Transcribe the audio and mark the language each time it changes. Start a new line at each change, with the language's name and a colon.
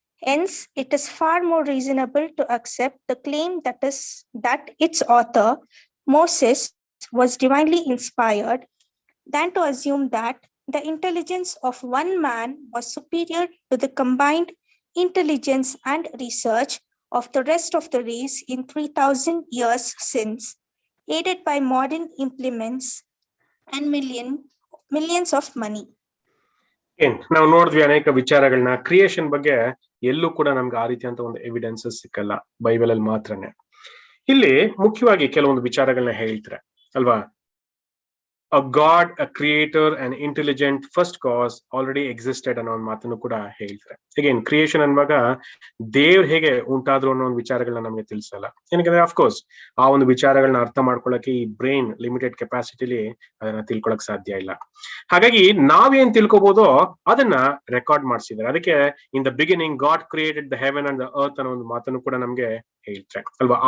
English: Hence, it is far more reasonable to accept the claim that its author, Moses, was divinely inspired than to assume that the intelligence of one man was superior to the combined intelligence and research of the rest of the race in 3,000 years since, aided by modern implements and millions of money.
Kannada: ನಾವು ನೋಡಿದ್ವಿ ಅನೇಕ ವಿಚಾರಗಳನ್ನ. Creation ಬಗ್ಗೆ ಎಲ್ಲೂ ಕೂಡ ನಮ್ಗೆ ಆ ರೀತಿಯಂತ ಒಂದು ಎವಿಡೆನ್ಸಸ್ ಸಿಕ್ಕಲ್ಲ, ಬೈಬಲ್ ಅಲ್ಲಿ ಮಾತ್ರನೇ. ಇಲ್ಲಿ ಮುಖ್ಯವಾಗಿ ಕೆಲವೊಂದು ವಿಚಾರಗಳನ್ನ ಹೇಳ್ತಾರೆ ಅಲ್ವಾ.
English: A God, a creator, an intelligent first cause already existed
Kannada: ಅನ್ನೋ ಒಂದು ಮಾತನ್ನು ಕೂಡ ಹೇಳ್ತಾರೆ. ಅಗೇನ್ ಕ್ರಿಯೇಷನ್ ಅನ್ನುವಾಗ ದೇವ್ರು ಹೇಗೆ ಉಂಟಾದ್ರು ಅನ್ನೋ ಒಂದು ವಿಚಾರಗಳನ್ನ ನಮ್ಗೆ ತಿಳಿಸಲ್ಲ. ಏನಕ್ಕೆ ಅಫ್ಕೋರ್ಸ್ ಆ ಒಂದು ವಿಚಾರಗಳನ್ನ ಅರ್ಥ ಮಾಡ್ಕೊಳ್ಳಕ್ಕೆ ಈ ಬ್ರೈನ್ ಲಿಮಿಟೆಡ್ ಕೆಪಾಸಿಟಿಲಿ ಅದನ್ನ ತಿಳ್ಕೊಳಕ್ ಸಾಧ್ಯ ಇಲ್ಲ. ಹಾಗಾಗಿ ನಾವೇನ್ ತಿಳ್ಕೊಬೋದೋ ಅದನ್ನ ರೆಕಾರ್ಡ್ ಮಾಡಿಸಿದ್ದಾರೆ. ಅದಕ್ಕೆ
English: in the beginning God created the heaven and the earth
Kannada: ಅನ್ನೋ ಒಂದು ಮಾತನ್ನು ಕೂಡ ನಮ್ಗೆ ಹೇಳ್ತಾರೆ ಅಲ್ವಾ.